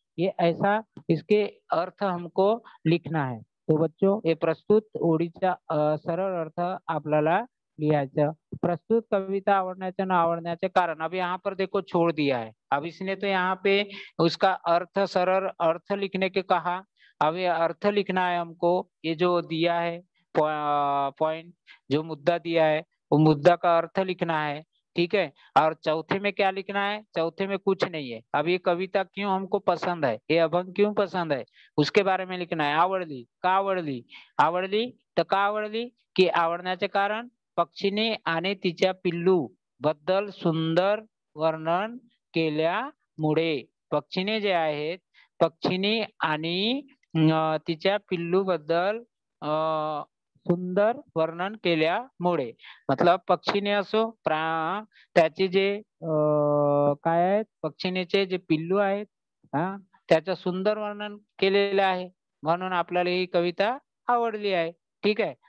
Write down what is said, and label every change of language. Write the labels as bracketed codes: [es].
[hi] ये ऐसा इसके अर्थ हमको लिखना है। तो बच्चों ये [mr] प्रस्तुत ओळीचा सरळ अर्थ आपल्याला लिहायचा। प्रस्तुत कविता आवड़ण्याचे न आवड़ण्याचे कारण, [hi] अब यहाँ पर देखो छोड़ दिया है, अब इसने तो यहाँ पे उसका अर्थ, सरल अर्थ लिखने के कहा। अब ये अर्थ लिखना है हमको, ये जो दिया है पॉइंट, जो मुद्दा दिया है वो मुद्दा का अर्थ लिखना है। ठीक है। और चौथे में क्या लिखना है, चौथे में कुछ नहीं है। अब ये कविता क्यों हमको पसंद है, ये अभंग क्यों पसंद है, उसके बारे में लिखना है। [mr] आवडली का आवडली, आवडली तर का आवडली, की आवडण्याचे कारण पक्षीने आणि तिच्या पिल्लू बद्दल सुंदर वर्णन केल्यामुळे। पक्षीने जे आहेत, पक्षीने आणि तिच्या पिल्लू बद्दल सुंदर वर्णन केल्यामुळे, मतलब पक्षीने असो त्याचे जे काय आहेत, पक्षीनेचे जे पिल्लू आहेत त्याचं सुंदर वर्णन केलेलं आहे, म्हणून आपल्याला ही कविता आवडली आहे। ठीक आहे।